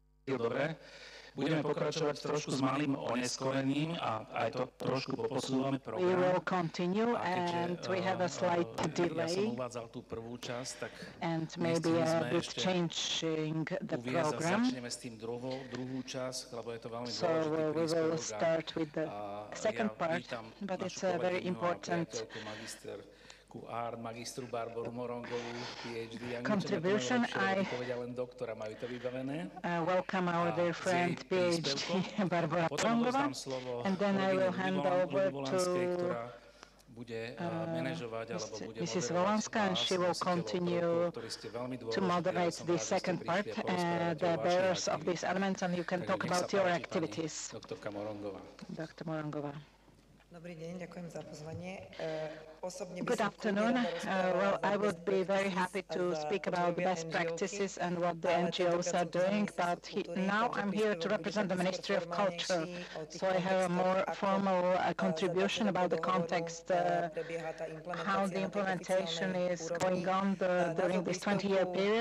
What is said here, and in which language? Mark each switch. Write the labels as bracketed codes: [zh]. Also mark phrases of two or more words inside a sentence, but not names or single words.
[sk] Dobre. Budeme pokračovať trošku s malým oneskorením a aj to trošku poposúvame program. [en] We will continue and we have a slight delay. [sk] Ja som uvádzal tú prvú časť, tak [en] and maybe a bit changing the program. [sk] Začneme s tým druhú časť, lebo je to veľmi dôležitý príspevok. [en] So we will start with the second part, but it's a very important [sk] magistru Barboru Morongovú, PhD. [en] Contribution. I welcome our dear friend, PhD Barbara Morongova, and then I will hand over to Mrs. Volanska, and she will continue to moderate the second part, the bearers of these elements, and you can talk about your activities. Dr. Morongova. [sk] Dobrý deň, ďakujem za pozvanie. [en] Good afternoon. Well, I would be very happy to speak about the best practices and what the NGOs are doing, but now I'm here to represent the Ministry of Culture, so I have a more formal contribution about the context, how the implementation is going on during this 20-year period.